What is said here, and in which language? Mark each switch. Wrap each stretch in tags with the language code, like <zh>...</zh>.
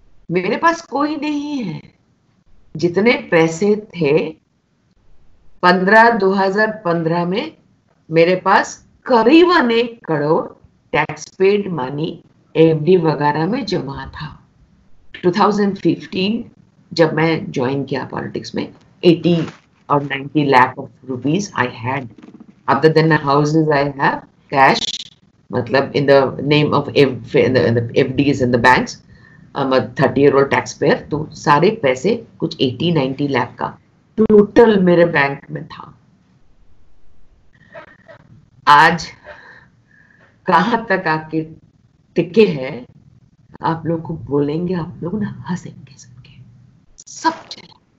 <hi>मेरे पास कोई नहीं है। जितने पैसे थे 2015 में मेरे पास करीबन 1 crore tax paid money FD वगैरह में जमा था।</hi> <en>2015</en> <hi>जब मैं ज्वाइन किया पॉलिटिक्स में,</hi> <en>80 or 90 lakh of rupees I had. Other than the houses I have cash,</en> <hi>मतलब</hi> <en>in the name of in the FDs in the banks. I'm a 30-year-old taxpayer,</en> <hi>तो सारे पैसे कुछ 80-90 लाख का टोटल मेरे बैंक में था। आज कहां तक आके टिके हैं, आप लोग को बोलेंगे, आप लोग ना हंसेंगे, सब चला।</hi>